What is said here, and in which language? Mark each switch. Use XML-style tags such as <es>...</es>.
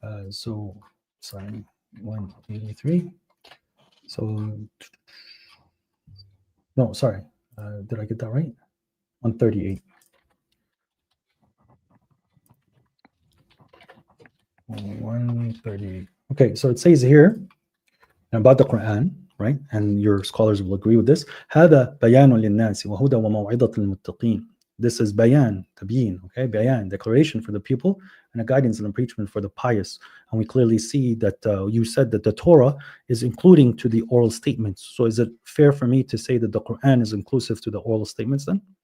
<en>So, sorry, 183. So, no, sorry. Did I get that right? 138. 138. Okay, so it says here about the Quran, right? And your scholars will agree with this.</en> <ar>هذا بيان للناس وهدى وموعظة للمتقين.</ar> <en>This is bayan, tabyin, okay? Bayan, declaration for the people, and a guidance and a preachment for the pious. And we clearly see that you said that the Torah is including to the oral statements. So is it fair for me to say that the Quran is inclusive to the oral statements then?</en>